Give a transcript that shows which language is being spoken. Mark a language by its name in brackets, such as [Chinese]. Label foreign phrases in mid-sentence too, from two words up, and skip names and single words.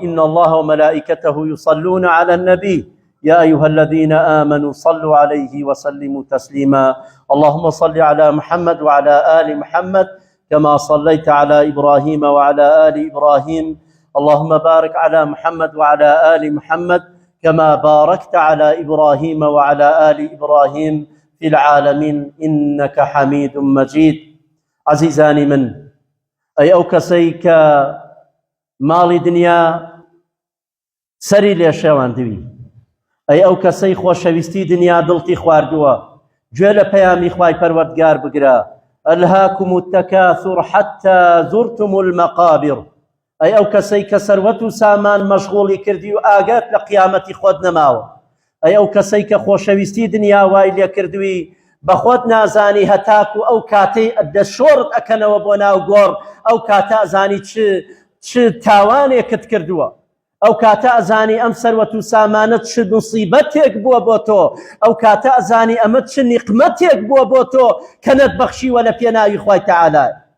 [Arabic] إن الله وملائكته يصلون على النبي يا أيها الذين آمنوا صلوا عليه وسلموا تسليما اللهم صل على محمد وعلى آل محمد كما صليت على إبراهيم وعلى آل إبراهيم اللهم بارك على محمد وعلى آل محمد كما باركت على إبراهيم وعلى آل إبراهيم في العالمين إنك حميد مجيد [Central Kurdish] عزيزاني من أي أو كسيك ماڵی دنیا سەری لێ شێواندوی ئەی ئەو کەسەی خۆشەویستی دنیا دڵتی خواردووە گوێ لە پەیامی خوای پەروەردگار بگرە [Arabic] ئەلهاکم التەکاثر حتى زرتم [Central Kurdish] المقابر ئەی ئەو کەسەی کە سەروەت و سامان مەشغوڵی کردی و ئاگات لە قیامەتی خۆت نەماوە ئەی ئەو کەسەی کە خۆشەویستی دنیا وای لێ کردووی بە خۆت نازانی هەتاکو ئەو کاتەی دەشۆڕت ئەکەنەوە بۆ ناو گۆڕ ئەو کاتە ئەزانی چ تاوانێکت کردووە ئەو کاتە ئەزانی ئەم سەروەت و سامانە چ موسیبەتێک بووە بۆ تۆ ئەو کاتە ئەزانی ئەمە چ نیقمەتێک بووە بۆ تۆ کە نەتبەخشیوە لە پێناوی خوای تەعالای